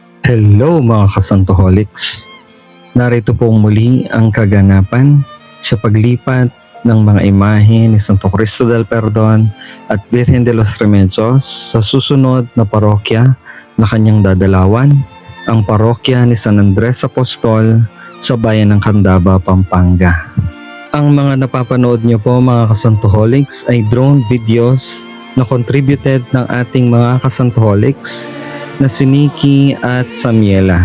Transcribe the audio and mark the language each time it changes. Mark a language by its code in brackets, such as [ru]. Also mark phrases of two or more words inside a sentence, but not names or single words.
[tl] Hello mga kasantoholics! Narito po muli ang kaganapan sa paglipat ng mga imahe ni Santo Cristo del Perdon at Virgen de los Remedios sa susunod na parokya na kanyang dadalawan, ang parokya ni San Andres Apostol sa bayan ng Candaba, Pampanga. Ang mga napapanood niyo po mga kasantoholics ay [en] drone videos [tl] na contributed ng ating mga kasantoholics na si Nikki at Samiela.